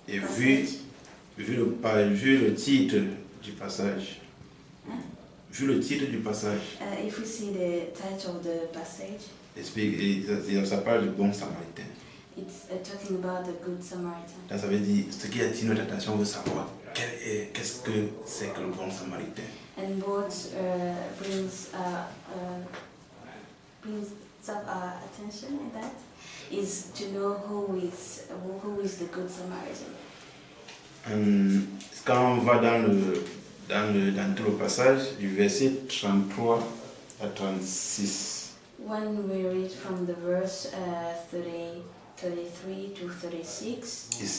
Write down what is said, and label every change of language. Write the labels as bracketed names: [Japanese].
[French] Et vu le titre du passage, vu le titre du passage, [English] If we see the title of the passage, [French] ça parle du bon samaritain. [English] it's talking about the Good Samaritan. [French] Là, ça veut dire, ce qui attire notre attention veut savoir qu'est-ce que c'est que le bon samaritain. [English] And what brings up our attention in that is to know who is the Good Samaritan. [French] Quand on va dans tout le passage, du verset 33 à 36, [English] When we read from the verse 33 to 36,